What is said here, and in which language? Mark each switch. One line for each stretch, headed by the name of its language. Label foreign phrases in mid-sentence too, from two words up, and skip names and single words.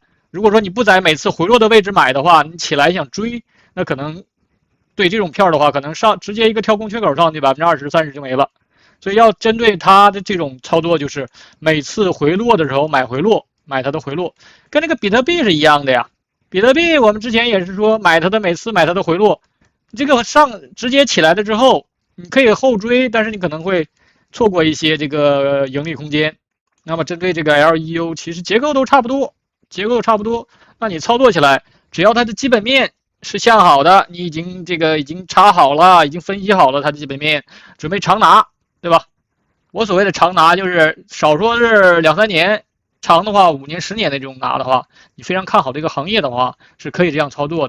Chinese: 如果說你不在每次回落的位置買的話，你起來想追，那可能對这種票的話，可能上直接一個跳空缺口上去20%、30%就沒了。所以要針對它的這種操作，就是每次回落的時候買回落，買它的回落，跟那個比特幣是一樣的呀。比特幣我們之前也是說買它的每次买它的回落，這個上直接起來了之後，你可以後追，但是你可能會錯過一些這個盈利空間。那麼針對這個 LEU， 其實結構都差不多，結構差不多，那你操作起來，只要它的基本面是向好的，你已经查好了，已经分析好了它的基本面，準備長拿，对吧？我所謂的長拿就是少說是2、3年，長的話5年、10年的这種拿的話，你非常看好這個行業的話，是可以這樣操作的。